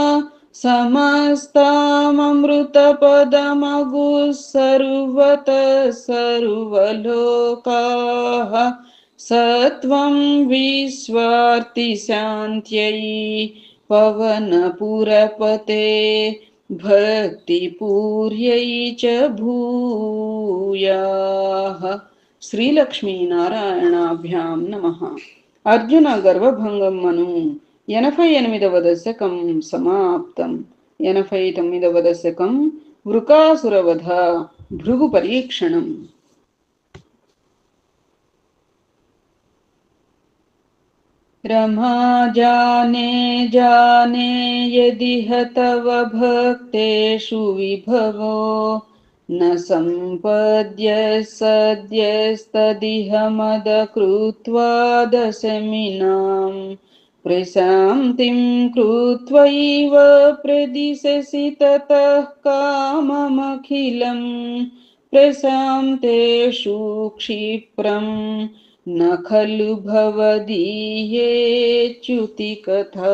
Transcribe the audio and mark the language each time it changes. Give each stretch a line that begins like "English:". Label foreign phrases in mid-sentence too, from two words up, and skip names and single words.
Sanskrit: समस्ताममृतपदमगुः सर्वतः सर्वलोकाः सत्वं विश्वार्तिशान्त्यै पवनपुरपते भक्तिपूर्यै च भूयाः। श्रीलक्ष्मी नारायणाभ्यां नमः।
Telugu: అర్జున గర్వభంగం మను 88వ దశకం సమాప్తం. 89వ దశకం వృకాసురవధ భృగు పరీక్షణం.
Sanskrit: रमा जाने जाने यदिह तव भक्तेषु विभवो न सम्पद्य सद्यस्तदिह मद कृत्वा दशमिनां प्रशान्तिं कृत्वैव प्रदिशसि ततः काममखिलं प्रशान्तेषु क्षिप्रम् न खलु भवदीयेच्युतिकथा।